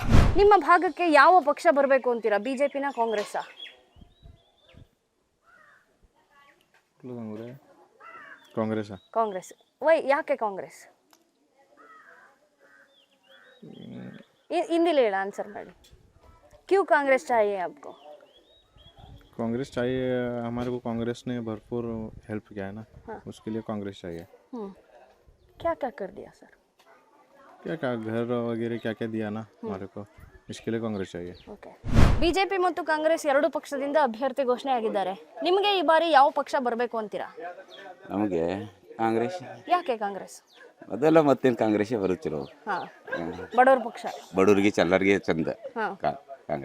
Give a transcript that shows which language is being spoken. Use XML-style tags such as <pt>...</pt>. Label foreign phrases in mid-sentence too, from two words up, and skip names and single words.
<kn>ನಿಮ್ಮ ಭಾಗಕ್ಕೆ ಯಾವ ಪಕ್ಷ ಬರಬೇಕು ಅಂತೀರಾ? BJPನ ಕಾಂಗ್ರೆಸ್? ಕಾಂಗ್ರೆಸ್. ವೈ, ಯಾಕೆ ಕಾಂಗ್ರೆಸ್? ಹಿಂದಿಲಿ ಹೇಳ, ಆನ್ಸರ್ ಮಾಡಿ.</kn> <hi>क्यों कांग्रेस चाहिए आपको? कांग्रेस चाहिए, हमारे को कांग्रेस ने भरपूर हेल्प किया है ना, उसके लिए कांग्रेस चाहिए। क्या क्या कर दिया सर? क्या क्या घर वगैरह क्या क्या दिया ना हमारे को, इसके लिए कांग्रेस चाहिए।</hi> <kn>ಓಕೆ. BJP ಮತ್ತು ಕಾಂಗ್ರೆಸ್ ಎರಡು ಪಕ್ಷದಿಂದ ಅಭ್ಯರ್ಥಿ ಘೋಷಣೆ ಆಗಿದ್ದಾರೆ. ನಿಮಗೆ ಈ ಬಾರಿ ಯಾವ ಪಕ್ಷ ಬರಬೇಕು ಅಂತೀರಾ? ನಮಗೆ ಕಾಂಗ್ರೆಸ್. ಯಾಕೆ ಕಾಂಗ್ರೆಸ್? ಅದೆಲ್ಲ ಮತ್ತೇನು ಕಾಂಗ್ರೆಸ್ಸೇ ಬರುತ್ತಿರೋ. ಬಡವರ ಪಕ್ಷ, ಬಡವರಿಗೆ ಎಲ್ಲರಿಗೆ ಚಂದ ಕಾಂಗ್ರೆಸ್.</kn>